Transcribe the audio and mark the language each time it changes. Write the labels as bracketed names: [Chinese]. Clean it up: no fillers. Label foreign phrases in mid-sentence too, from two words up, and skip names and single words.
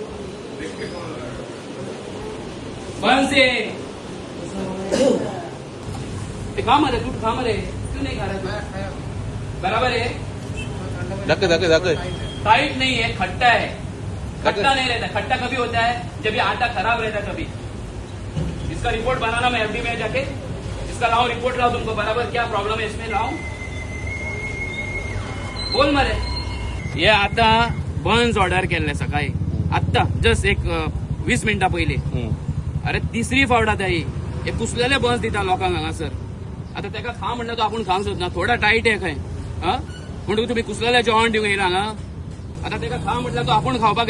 [Hindi] बन से खा मरे तू खा मरे क्यों नहीं खा रहा बराबर है टाइट नहीं है खट्टा है खट्टा नहीं रहता खट्टा कभी होता है जब ये आटा खराब रहता है कभी इसका रिपोर्ट बनाना मैं एफडी में जाके इसका लाओ रिपोर्ट लाओ तुमको बराबर क्या प्रॉब्लम है इसमें लाओ [Konkani] बोल मरे ये आता बन्स ऑर्डर केले सकाळी आत्ता जस्ट एक 20 मिनिटां पयलीं अरे तिसरी फावट आता ही हे कुसलेले बन्स दिता लोकांक हांगासर आता तेका खा म्हणल्यार तो आपूण खावंक सोदना थोडा टायट आहे खंय म्हणून तुम्ही कुसलेले जेवण दिवंक येयला हांगा आता तेका खा म्हटल्यार तो आपूण खावपाक